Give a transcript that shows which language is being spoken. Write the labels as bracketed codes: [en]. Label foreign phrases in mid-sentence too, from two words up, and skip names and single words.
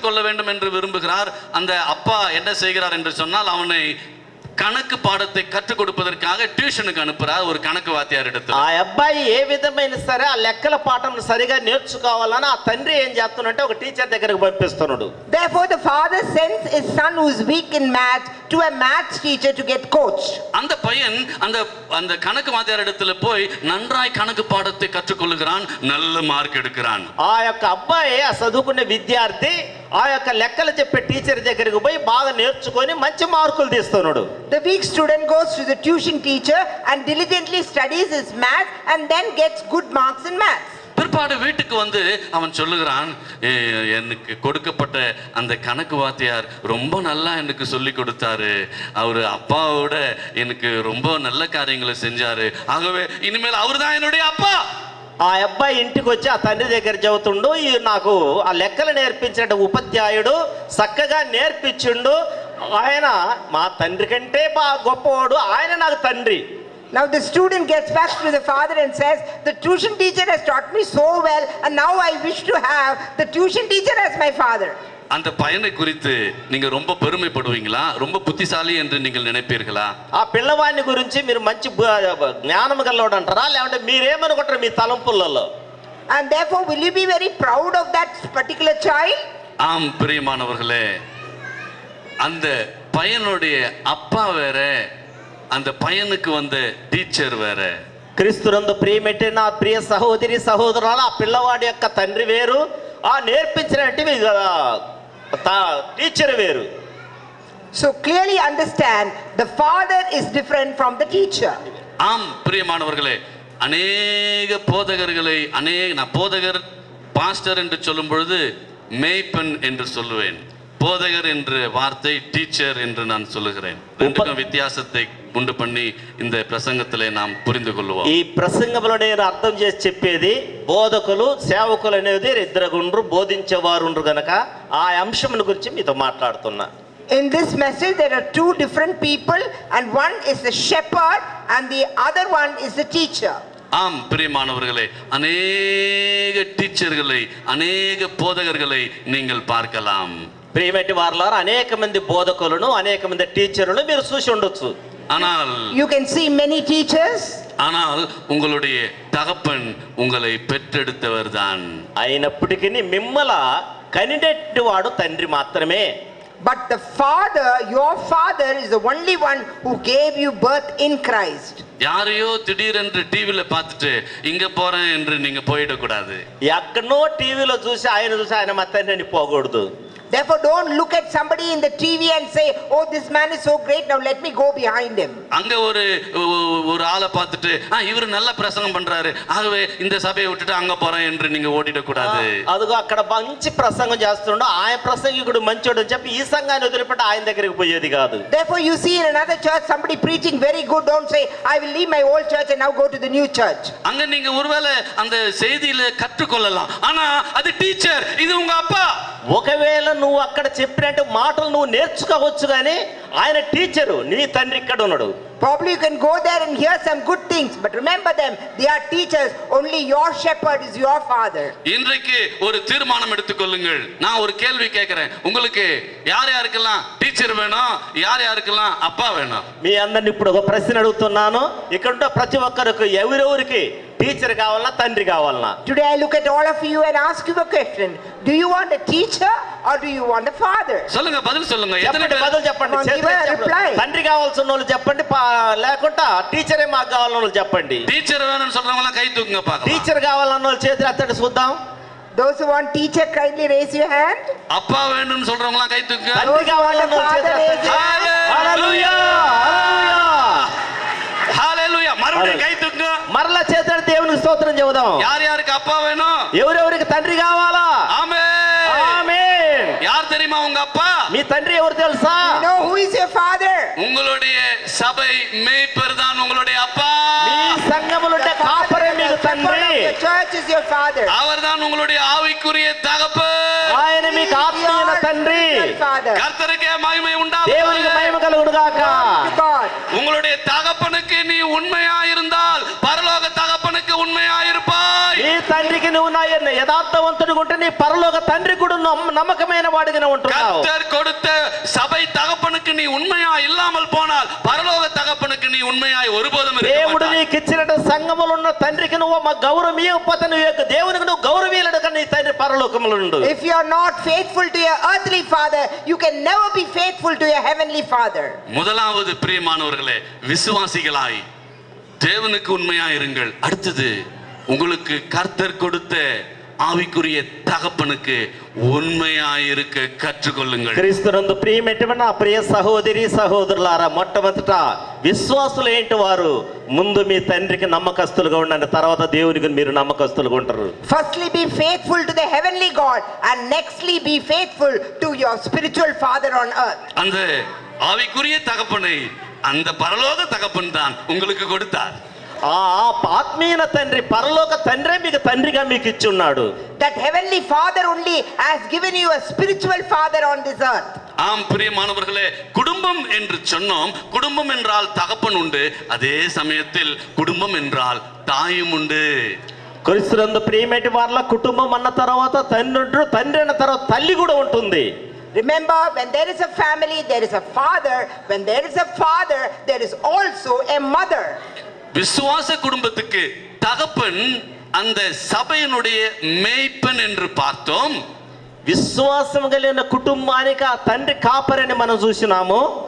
[ta] கற்றுக்கொள்ள வேண்டும் என்று விரும்புகிறார். அந்த அப்பா என்ன செய்கிறார் என்று சொன்னால், அவனை கணக்கு பாடத்தை கற்றுக் கொடுப்பதற்காக டியூஷனுக்கு அனுப்புறார், ஒரு கணக்கு வாத்தியார் இடத்துல. [te] ఆ అబ్బాయి ఏ విధమైన సరే ఆ లెక్కల పాఠం సరిగా నేర్చుకోవాలని ఆ తండ్రి ఏం చేస్తున్నాడంటే ఒక టీచర్ దగ్గరికి పంపిస్తున్నాడు. [en] Therefore the father sends his son who is weak in math to a math teacher to get coached. [ta] அந்த பையன் அந்த கணக்கு வாத்தியார் இடத்துல போய் நன்றாய் கணக்கு பாடத்தை கற்றுக்கொள்கிறான், நல்ல மார்க் எடுக்கிறான். [te] ఆ యొక్క అబ్బాయి ఆ చదువుకునే విద్యార్థి ఆ యొక్క లెక్కలు చెప్పే టీచర్ దగ్గరికి పోయి బాగా నేర్చుకొని మంచి మార్కులు తీస్తున్నాడు. [en] The weak student goes to the tuition teacher and diligently studies his math and then gets good marks in math. [ta] பிற்பாடு வீட்டுக்கு வந்து அவன் சொல்லுகிறான், எனக்கு கொடுக்கப்பட்ட அந்த கணக்கு வாத்தியார் ரொம்ப நல்லா எனக்கு சொல்லி கொடுத்தாரு, அவரு அப்பாவோட எனக்கு ரொம்ப நல்ல காரியங்களை செஞ்சாரு, ஆகவே இனிமேல் அவர் தான் என்னுடைய அப்பா. [te] ఆ అబ్బాయి ఇంటికి వచ్చి ఆ తండ్రి దగ్గర చెబుతుండు, నాకు ఆ లెక్కలు నేర్పించిన ఉపాధ్యాయుడు చక్కగా నేర్పించిండు, ఆయన మా తండ్రి కంటే బాగా గొప్పవాడు, ఆయన నాకు తండ్రి. [en] Now the student gets back to the father and says, the tuition teacher has taught me so well and now I wish to have the tuition teacher as my father. [ta] அந்த பையனை குறித்து நீங்க ரொம்ப பெருமைப்படுவீங்களா, ரொம்ப புத்திசாலி என்று நீங்கள் நினைப்பீர்களா? [te] ఆ పిల్లవాడిని గురించి మీరు మంచి జ్ఞానం గలవాడు అంటారా, లేదంటే మీరేమనుకుంటారు మీ తలంపులలో? [en] And therefore will you be very proud of that particular child? [ta] ஆம் பிரியமானவர்களே, அந்த பையனுடைய அப்பா வேற, அந்த பையனுக்கு வந்த டீச்சர் வேற. [te] క్రీస్తునందు ప్రియమెట్టి నా ప్రియ సహోదరి సహోదరులారా, ఆ పిల్లవాడి యొక్క తండ్రి వేరు, ఆ నేర్పించినట్టు టీచర్ వేరు. [en] So clearly understand the father is different from the teacher. [ta] ஆம் பிரியமானவர்களே, அநேக போதகர்களை நான் போதகர் பாஸ்டர் என்று சொல்லும் பொழுது மேய்ப்பன் என்று சொல்லுவேன், போதகர் என்ற வார்த்தை டீச்சர் என்று நான் சொல்லுகிறேன். ரெண்டுக்கும் வித்தியாசத்தை உண்டு பண்ணி இந்த பிரசங்கத்திலே நாம் புரிந்து கொள்வோம். [te] ఈ ప్రసంగంలో నేను అర్థం చేసి చెప్పేది, బోధకులు సేవకులు అనేది ఇద్దరు గుండ్రు, బోధించేవారు ఉండ్రు గనక ఆ అంశం గురించి మీతో మాట్లాడుతున్నా. [en] In this message there are two different people and one is the shepherd and the other one is the teacher. [ta] ஆம் பிரியமானவர்களே, அநேக டீச்சர்களை அநேக போதகர்களை நீங்கள் பார்க்கலாம். [te] ప్రియమైన వారలారా, అనేక మంది బోధకులను అనేక మంది టీచర్లను మీరు చూసి ఉండొచ్చు. [ta] ஆனால் [en] You can see many teachers. [ta] ஆனால் உங்களுடைய தகப்பன் உங்களை பெற்றெடுத்தவர் தான். [te] అయినప్పటికీ మిమ్మల కనినెట్టు వాడు తండ్రి మాత్రమే. [en] But the father, your father is the only one who gave you birth in Christ. [ta] யாரையோ திடீரென்று டிவில பார்த்துட்டு இங்க போறேன் என்று நீங்க போயிடக்கூடாது. [te] ఎక్కడో టీవీలో చూసి ఆయన మా తండ్రి అని పోకూడదు. [en] Therefore don't look at somebody in the TV and say, oh this man is so great, now let me go behind him. [ta] அங்க ஒரு ஆளை பார்த்துட்டு இவர் நல்ல பிரசங்கம் பண்றாரு, ஆகவே இந்த சபையை விட்டுட்டு அங்க போறேன் என்று நீங்க ஓடிடக்கூடாது. [te] అదిగో అక్కడ మంచి ప్రసంగం చేస్తుండో ఆయన ప్రసంగికుడు మంచోడు అని చెప్పి ఈ సంఘాన్ని వదిలిపెట్టి ఆయన దగ్గరికి పోయేది కాదు. [en] Therefore you see in another church somebody preaching very good, don't say I will leave my old church and now go to the new church. [ta] அங்க நீங்க ஒருவேளை அந்த செய்தியில கற்றுக்கொள்ளலாம், ஆனா அது டீச்சர், இது உங்க அப்பா. [te] ఒకవేళ నువ్వు అక్కడ చెప్పినట్టు మాటలు నువ్వు నేర్చుకోవచ్చు, కానీ ఆయన టీచరు, నీ తండ్రి ఇక్కడ ఉన్నాడు. [en] Probably you can go there and hear some good things, but remember them, they are teachers. Only your shepherd is your father. [ta] இன்றைக்கு ஒரு தீர்மானம் எடுத்துக்கொள்ளுங்கள். நான் ஒரு கேள்வி கேட்கிறேன், உங்களுக்கு யார் யாருக்கெல்லாம் டீச்சர் வேணும், யார் யாருக்கெல்லாம் அப்பா வேணும்? [te] మీ అందరిని ఇప్పుడు ఒక ప్రశ్న అడుగుతున్నాను. ఇక్కడ ఉన్న ప్రతి ఒక్కరికి ఎవరెవరికి టీచర్ కావాలన్నా తండ్రి కావాలన్నా? [en] Today I look at all of you and ask you a question. Do you want a teacher or do you want a father? [ta] சொல்லுங்க, பதில் சொல்லுங்க. [te] చెప్పండి, బదులు చెప్పండి. తండ్రి కావాల్సిన వాళ్ళు చెప్పండి, లేకుండా టీచరే మాకు కావాలన్న వాళ్ళు చెప్పండి. [ta] టీచర్ வேணும்னு சொல்றவங்க கை தூக்குங்க பார்க்கலாம். [te] టీచర్ కావాలన్న వాళ్ళు చేతులు ఎత్తండి చూద్దాం. [en] Those who want teacher kindly raise your hand. [ta] அப்பா வேணும்னு சொல்றவங்க கை தூக்குங்க. [te] తండ్రి కావాలన్న వాళ్ళు చేతులు ఎత్తండి. హల్లెలూయా, హల్లెలూయా, [ta] மறுபடியும் கை தூக்குங்க. [te] మరలా చేతులు దేవునికి స్తోత్రం చెబుదాం. [ta] யார் யாருக்கு அப்பா வேணும்? [te] ఎవరెవరికి తండ్రి కావాలా? [ta] ஆமென், [te] ఆమేన్. [ta] யார் தெரியுமா உங்க அப்பா? [te] మీ తండ్రి ఎవరు తెలుసా? [en] You know who is your father? [ta] உங்களுடைய சபை மேய்ப்பர் தான் உங்களுடைய அப்பா. [te] మీ సంఘములుండే కాపరే మీకు తండ్రి. [en] The church is your father. [ta] அவர்தான் உங்களுடைய ஆவிக்குரிய தகப்பன். [te] ఆయన మీకు ఆత్మీయ తండ్రి. [ta] கர்த்தருக்கே மகிமை உண்டாவதாக. [te] దేవునికి మహిమ కలుగును గాక. [ta] உங்களுடைய தகப்பனுக்கு நீ உண்மையா இருந்தால் பரலோக தகப்பனுக்கு உண்மையா இருப்பாய். [te] ఈ తండ్రికి నువ్వు నీవు నా యథార్థవంతుడిగా ఉంటే నీ పరలోక తండ్రి కూడా నమ్మకమైన వాడిగానే ఉంటున్నావు. [ta] கர்த்தர் கொடுத்த சபை தகப்பனுக்கு நீ உண்மையா இல்லாமல் போனால் பரலோக தகப்பனுக்கு நீ உண்மையாய் ஒருபோதும் இருக்க [te] దేవుడు [ta] மாட்டாய். [te] నీకు ఇచ్చినట్టు సంఘములో ఉన్న తండ్రికి నువ్వు మా గౌరవం ఇవ్వకపోతే నువ్వు యొక్క దేవునికి నువ్వు గౌరవీయులడు నీ తండ్రి పరలోకములో ఉండు. [en] If you are not faithful to your earthly father, you can never be faithful to your heavenly father. [ta] முதலாவது பிரியமானவர்களே, விசுவாசிகளாய் தேவனுக்கு உண்மையாய் இருங்கள். அடுத்தது, உங்களுக்கு கர்த்தர் கொடுத்த ஆவிக்குரிய தகப்பனுக்கு உண்மையாயிருக்க கற்றுக்கொள்ளுங்கள். [te] క్రీస్తునందు ప్రియమైనటువంటి నా ప్రియ సహోదరి సహోదరులారా, మొట్టమొదట విశ్వాసులు ఏంటి వారు ముందు మీ తండ్రికి నమ్మకస్తులుగా ఉండండి, తర్వాత దేవునికి మీరు నమ్మకస్తులుగా ఉంటారు. [en] Firstly be faithful to the heavenly God and nextly be faithful to your spiritual father on earth. [ta] அந்த ஆவிக்குரிய தகப்பனை அந்த பரலோக தகப்பன் தான் உங்களுக்கு கொடுத்தார். [te] ఆ ఆత్మీయ తండ్రి పరలోక తండ్రే మీకు తండ్రిగా మీకు ఇచ్చి ఉన్నాడు. [en] That heavenly father only has given you a spiritual father on this earth. [ta] ஆம் பிரியமானவர்களே, குடும்பம் என்று சொன்னோம். குடும்பம் என்றால் தகப்பன் உண்டு, அதே சமயத்தில் குடும்பம் என்றால் தாயும் உண்டு. [te] క్రీస్తునందు ప్రియమైన వారిలో కుటుంబం అన్న తర్వాత తండ్రి ఉంటాడు, తండ్రి అన్న తర్వాత తల్లి కూడా ఉంటుంది. [en] Remember, when there is a family, there is a father. When there is a father, there is also a mother. [ta] விசுவாச குடும்பத்துக்கு தகப்பன் அந்த சபையினுடைய மேய்ப்பன் என்று பார்த்தோம். [te] విశ్వాసం కలిగిన కుటుంబానికి ఆ తండ్రి కాపరని మనం చూసినాము.